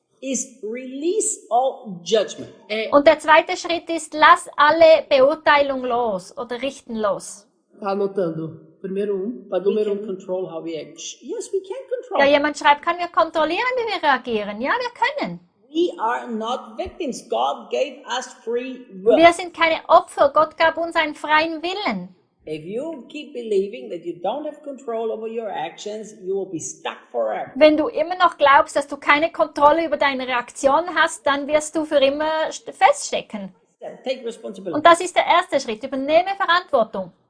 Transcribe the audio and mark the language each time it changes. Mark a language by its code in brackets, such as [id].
[en] is release all judgment. [de] Und der zweite Schritt ist, lass alle Beurteilung los oder richten los. [pt] Anotando. Primeiro um, para número um, [en] control how we act. Yes, we can control. [de] Ja, jemand schreibt, können wir kontrollieren, wie wir reagieren? Ja, wir können. [en] We are not victims. God gave us free will. [de] Wir sind keine Opfer. Gott gab uns einen freien Willen. [en] If you keep believing that you don't have control over your actions, you will be stuck forever. [de] Wenn du immer noch glaubst, dass du keine Kontrolle über deine Reaktion hast, dann wirst du für immer feststecken. [en] Take responsibility. [de] Und das ist der erste Schritt. Übernehme Verantwortung.